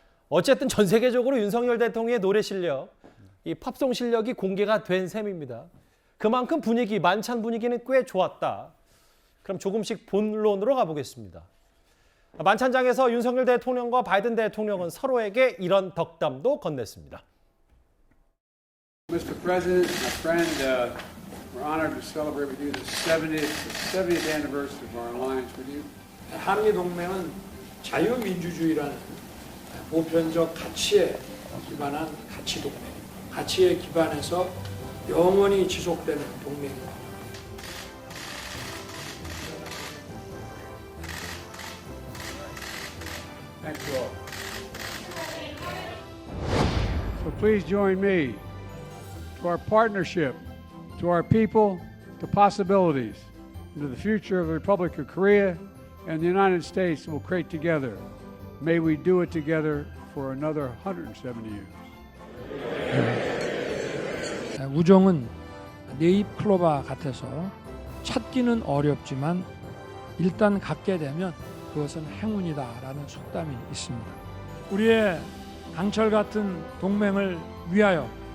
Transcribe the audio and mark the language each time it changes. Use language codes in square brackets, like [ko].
[ko] 어쨌든 전 세계적으로 윤석열 대통령의 노래 실력, 이 팝송 실력이 공개가 된 셈입니다. 그만큼 만찬 분위기는 꽤 좋았다. 그럼 조금씩 본론으로 가보겠습니다. 만찬장에서 윤석열 대통령과 바이든 대통령은 서로에게 이런 덕담도 건넸습니다. [en] Mr. President, my friend, we're honored to celebrate with you the 70th anniversary of our alliance with you. [ko] 한미 동맹은 자유민주주의라는 보편적 가치에 기반한 가치 동맹입니다. 가치에 기반해서 영원히 지속되는 동맹입니다. [en] Thank you all. So please join me to our partnership, to our people, to possibilities, and to the future of the Republic of Korea and the United States will create together. May we do it together for another 170 years. [ko] 우정은 네잎 클로바 같아서 찾기는 어렵지만 일단 갖게 되면 그것은 행운이다라는 속담이 있습니다. 우리의 강철 같은 동맹을 위하여